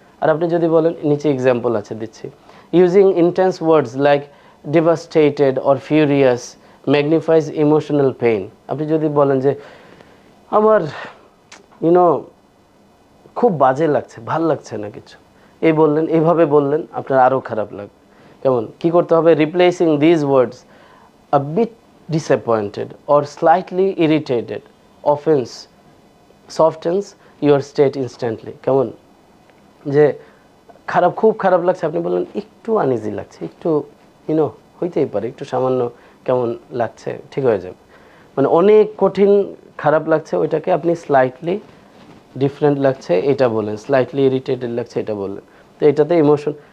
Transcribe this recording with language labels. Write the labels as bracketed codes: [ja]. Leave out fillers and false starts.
[bn] আর আপনি যদি বলেন, নিচে এক্সাম্পল আছে দিচ্ছি, [en] Using intense words like devastated or furious magnifies emotional pain. [bn] আপনি যদি বলেন যে আমার ইউনো খুব বাজে লাগছে, ভাল লাগছে না কিছু, এই বললেন, এইভাবে বললেন, আপনার আরও খারাপ লাগবে। কেমন কি করতে হবে? [en] Replacing these words a bit disappointed or slightly irritated offense softens your state instantly. [bn] কেমন যে খারাপ, খুব খারাপ লাগছে, আপনি বললেন একটু আনইজি লাগছে, একটু হইতেই পারে, একটু সামান্য কেমন লাগছে, ঠিক হয়ে যাবে। মানে অনেক কঠিন খারাপ লাগছে, ওইটাকে আপনি স্লাইটলি ডিফারেন্ট লাগছে এটা বলেন, স্লাইটলি ইরিটেটেড লাগছে এটা বললেন। তো এটাতে ইমোশন।